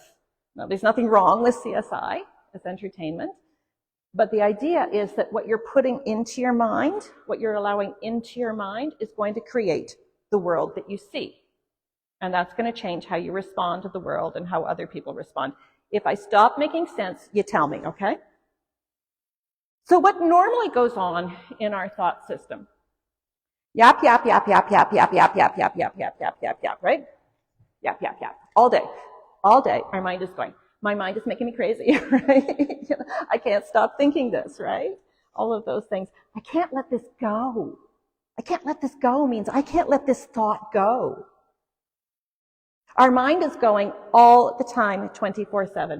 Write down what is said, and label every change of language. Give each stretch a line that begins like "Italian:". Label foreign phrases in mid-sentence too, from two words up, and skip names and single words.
English: Now, there's nothing wrong with CSI as entertainment, but the idea is that what you're putting into your mind, what you're allowing into your mind, is going to create the world that you see. And that's going to change how you respond to the world and how other people respond. If I stop making sense, you tell me, okay? So what normally goes on in our thought system? Yap, yap, yap, yap, yap, yap, yap, yap, yap, yap, yap, yap, yap, yap, right? Yap, yap, yap. All day. All day, our mind is going. My mind is making me crazy, right? I can't stop thinking this, right? All of those things. I can't let this go. I can't let this go means I can't let this thought go. Our mind is going all the time, 24/7.